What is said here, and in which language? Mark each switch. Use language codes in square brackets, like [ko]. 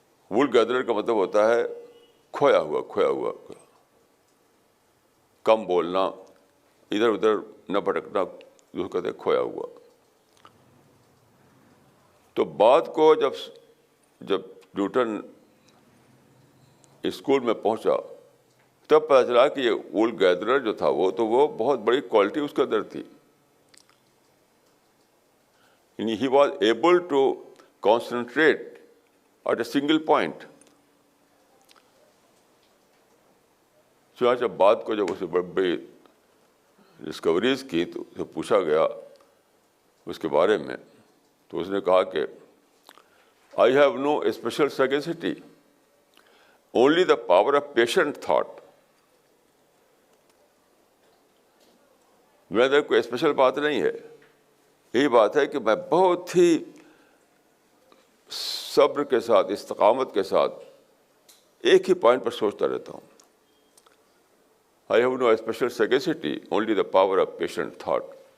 [ur] وول گیدرر کا مطلب ہوتا ہے کھویا ہوا، کم بولنا، ادھر ادھر نہ بھٹکنا، جو کہتے ہیں کھویا ہوا. تو بعد کو جب نیوٹن اسکول میں پہنچا تب پتہ چلا کہ یہ وول گیدرر جو تھا وہ بہت بڑی کوالٹی اس کے اندر تھی. یعنی [en] he was able to concentrate at a single point. [ur] چنانچہ بعد کو جب اسے بڑی ڈسکوریز کی تو اسے پوچھا گیا اس کے بارے میں، تو اس نے کہا کہ [en] I have no special sagacity, only the power of patient thought. [ur] میرے اندر کوئی اسپیشل بات نہیں ہے، یہی بات ہے کہ میں بہت ہی صبر کے ساتھ، استقامت کے ساتھ ایک ہی پوائنٹ پر سوچتا رہتا ہوں. [en] I have no special sagacity, only the power of patient thought.